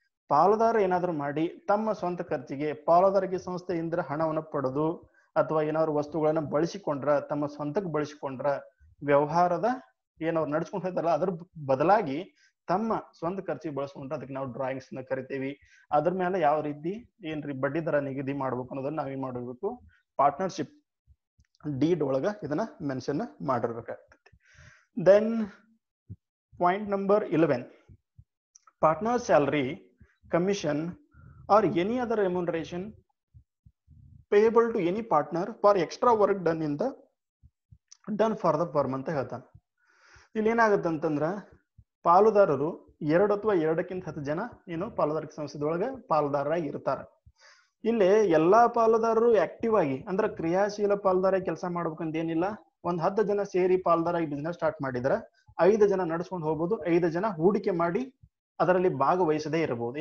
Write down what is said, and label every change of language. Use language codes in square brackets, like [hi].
[kn] ಪಾಲುದಾರ ಏನಾದ್ರು ಮಾಡಿ ತಮ್ಮ ಸ್ವಂತ ಖರ್ಚಿಗೆ ಪಾಲುದಾರಿಕೆ ಸಂಸ್ಥೆಯಿಂದ ಹಣವನ್ನು ಪಡೆದು ಅಥವಾ ಏನಾದ್ರು ವಸ್ತುಗಳನ್ನ ಬಳಸಿಕೊಂಡ್ರ, ತಮ್ಮ ಸ್ವಂತಕ್ಕೆ ಬಳಸಿಕೊಂಡ್ರ ವ್ಯವಹಾರದ ಏನವ್ರು ನಡ್ಸ್ಕೊಂಡು ಹೋಗ್ತಾರಲ್ಲ ಅದ್ರ ಬದಲಾಗಿ ತಮ್ಮ ಸ್ವಂತ ಖರ್ಚಿಗೆ ಬಳಸ್ಕೊಂಡ್ರೆ ಅದಕ್ಕೆ ನಾವು ಡ್ರಾಯಿಂಗ್ಸ್ ನ ಕರಿತೀವಿ. ಅದ್ರ ಮೇಲೆ ಯಾವ ರೀತಿ ಏನ್ರಿ ಬಡ್ಡಿ ದರ ನಿಗದಿ ಮಾಡ್ಬೇಕು ಅನ್ನೋದನ್ನ ನಾವೇನ್ ಮಾಡಬೇಕು, ಪಾರ್ಟ್ನರ್ಶಿಪ್ ಡೀಡ್ ಒಳಗ ಇದನ್ನ mention ಮಾಡಿರ್ಬೇಕಾಗ್ತೈತಿ. [en] then point number 11, partner salary, commission or any other remuneration payable to any partner for extra work done for the firm [kn] ಅಂತ ಹೇಳ್ತಾನೆ. ಇಲ್ಲಿ ಏನಾಗುತ್ತೆ ಅಂತಂದ್ರ ಪಾಲುದಾರರು 2 ಅಥವಾ 2ಕ್ಕಿಂತ 10 ಜನ ಏನು ಪಾಲುದಾರಿಕೆ ಸಂಸ್ಥೆದೊಳಗೆ ಪಾಲುದಾರರಾಗಿ ಇರ್ತಾರೆ. ಇಲ್ಲಿ ಎಲ್ಲಾ ಪಾಲುದಾರರು ಆಕ್ಟಿವ್ ಆಗಿ ಅಂದ್ರೆ ಕ್ರಿಯಾಶೀಲ ಪಾಲುದಾರಾಗಿ ಕೆಲಸ ಮಾಡ್ಬೇಕಂತ ಏನಿಲ್ಲ. ಒಂದ್ 10 ಜನ ಸೇರಿ ಪಾಲುದಾರಾಗಿ ಬಿಸ್ನೆಸ್ ಸ್ಟಾರ್ಟ್ ಮಾಡಿದ್ರೆ 5 ಜನ ನಡ್ಸ್ಕೊಂಡು ಹೋಗ್ಬೋದು, 5 ಜನ ಹೂಡಿಕೆ ಮಾಡಿ ಅದರಲ್ಲಿ ಭಾಗವಹಿಸದೇ ಇರಬಹುದು.